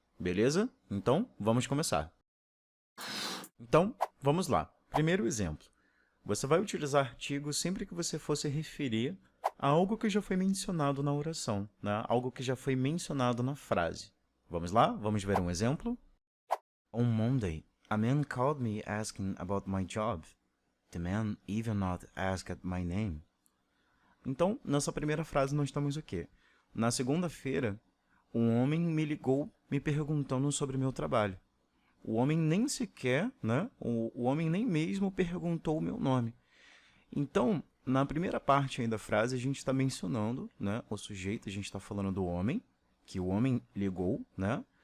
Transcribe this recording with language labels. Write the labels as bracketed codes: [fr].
[pt] Beleza? Então, vamos começar. Então, vamos lá. Primeiro exemplo. Você vai utilizar artigo sempre que você for se referir a algo que já foi mencionado na oração, né? Algo que já foi mencionado na frase. Vamos lá? Vamos ver um exemplo? [en] On Monday, a man called me asking about my job. The man even not asked my name. [pt] Então, nessa primeira frase nós temos o quê? Na segunda-feira, um homem me ligou me perguntando sobre meu trabalho. O homem nem sequer, né? O homem nem mesmo perguntou o meu nome. Então, na primeira parte aí da frase, a gente está mencionando, né, o sujeito, a gente está falando do homem, que o homem ligou, né?